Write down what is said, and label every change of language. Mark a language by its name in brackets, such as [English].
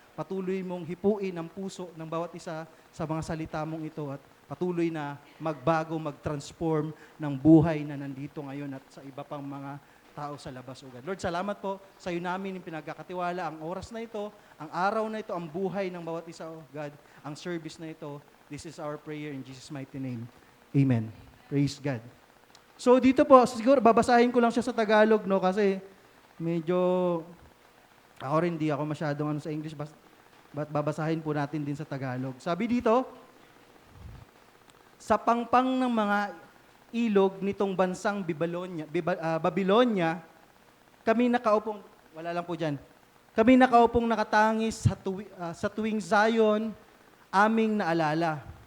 [Filipino] Patuloy mong hipuin ang puso ng bawat isa sa mga salita mong ito. At patuloy na magbago, mag-transform ng buhay na nandito ngayon at sa iba pang mga tao sa labas, O God. Lord, salamat po sa iyo namin yung pinagkakatiwala ang oras na ito, ang araw na ito, ang buhay ng bawat isa, O God, ang service na ito. [English] This is our prayer in Jesus' mighty name. Amen. Praise God. [Filipino] So dito po, siguro babasahin ko lang siya sa Tagalog, no, kasi medyo ako rin di ako masyadong sa English, but babasahin po natin din sa Tagalog. Sabi dito, sa pangpang ng mga ilog nitong bansang Babylonia, kami nakaupong, wala lang po dyan, kami nakaupong nakatangis sa tuwing Zion, aming naalala.